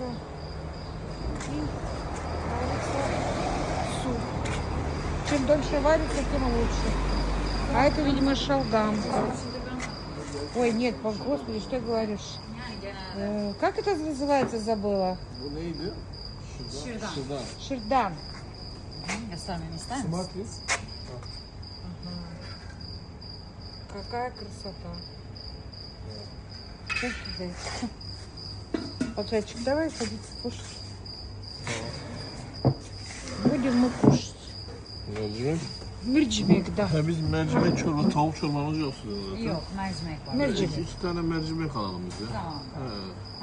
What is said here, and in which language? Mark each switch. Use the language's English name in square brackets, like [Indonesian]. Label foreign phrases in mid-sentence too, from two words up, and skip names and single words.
[Russian] И варится суп. Чем дольше варится, тем лучше. А это, видимо, шалгам. Ой, нет, господи, что ты говоришь? Как это называется, забыла? [Turkish] Bu neydi? Şırdan. Şırdan. [Russian] Шердан. [Turkish] Göstermemi ister misin? [Russian] Смотри. Какая красота. Как тебе? Пацанчик, давай садиться кушать. Будем мы кушать. [Turkish] Mercimek. Mercimek, да. Ha, biz mercimek çorba, tavuk çorbamız yok. Yok, mercimek var. Mercimek. İki tane mercimek alalım biz ya. Tamam. He.